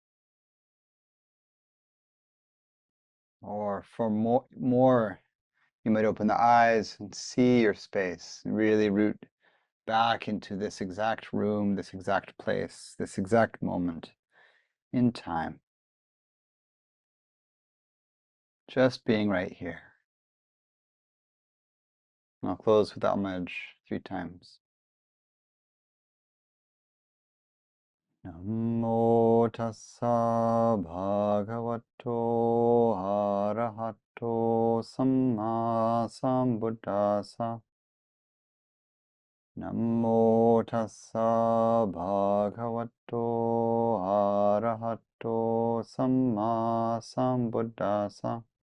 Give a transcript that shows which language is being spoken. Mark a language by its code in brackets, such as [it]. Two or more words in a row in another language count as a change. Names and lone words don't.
[en] Or for more, you might open the eyes and see your space, and really root back into this exact room, this exact place, this exact moment in time. Just being right here. And I'll close with Homage 3 times. [pi] Namo tassa bhagavato arahato sammāsambuddhasa. Namo tassa bhagavato arahato sammāsambuddhasa.